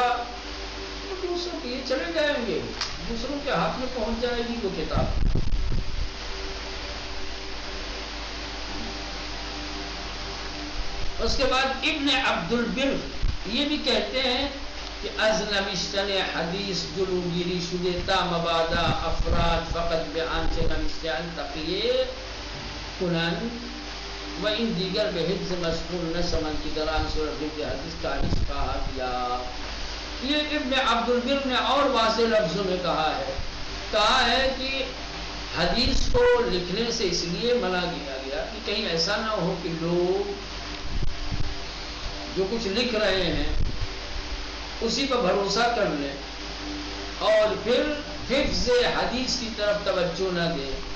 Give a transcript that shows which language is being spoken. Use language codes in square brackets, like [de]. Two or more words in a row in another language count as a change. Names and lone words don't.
[ur] دوسروں کے یہ چلے جائیں گے، دوسروں کے ہاتھ میں پہنچ جائے گی وہ کتاب. اس کے بعد ابن عبد البر یہ بھی کہتے ہیں کہ [fa] از نوشتن حدیث جلوگیری شده تا مبادا افراد فقط به آنچه نوشته‌اند تقیه کنند و این دیگر به حفظ مشغول نشوند که در آن صورت حفظ حدیث کاهش خواهد یافت. [ur] یہ ابن عبد البر نے اور واضح لفظوں میں کہا ہے کہ حدیث کو لکھنے سے اس لیے منع کیا گیا کہ کہیں ایسا نہ ہو کہ لوگ جو کچھ لکھ رہے ہیں اسی پر بھروسہ کر لیں اور پھر حفظ حدیث کی طرف توجہ نہ دیں،